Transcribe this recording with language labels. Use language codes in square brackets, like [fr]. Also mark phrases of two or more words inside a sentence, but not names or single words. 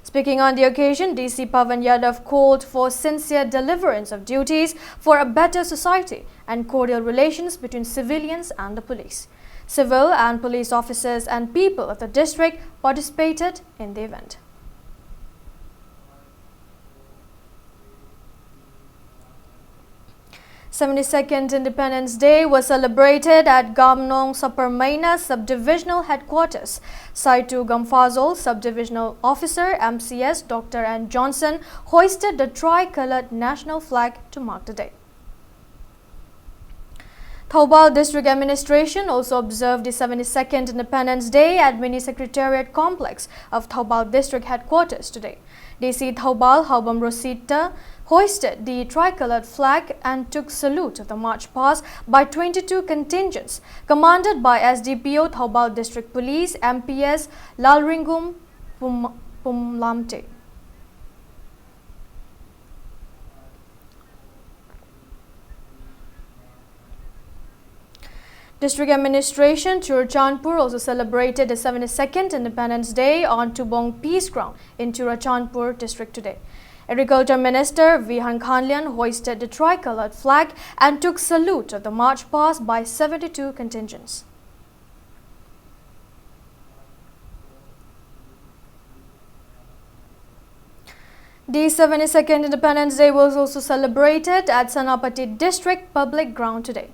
[en] Speaking on the occasion, DC Pavan Yadav called for sincere deliverance of duties for a better society and cordial relations between civilians and the police. Civil and police officers and people of the district participated in the event. The 72nd Independence Day was celebrated at Gamnong Saparmaina Subdivisional Headquarters. Saitu Gamfazol Subdivisional Officer MCS Dr. N. Johnson hoisted the tri-colored national flag to mark the day. Thoubal District Administration also observed the 72nd Independence Day at Mini Secretariat Complex of Thoubal District Headquarters today. DC Thoubal Haubam Rosita hoisted the tricolored flag and took salute of the march past by 22 contingents commanded by SDPO Thoubal District Police MPS Lalringum Pumlamte. District Administration Churachandpur also celebrated the 72nd Independence Day on Tubong Peace Ground in Churachandpur district today. Agriculture Minister Vihan Khanlian hoisted the tricolored flag and took salute of the march past by 72 contingents. The 72nd Independence Day was also celebrated at Sanapati District Public Ground today.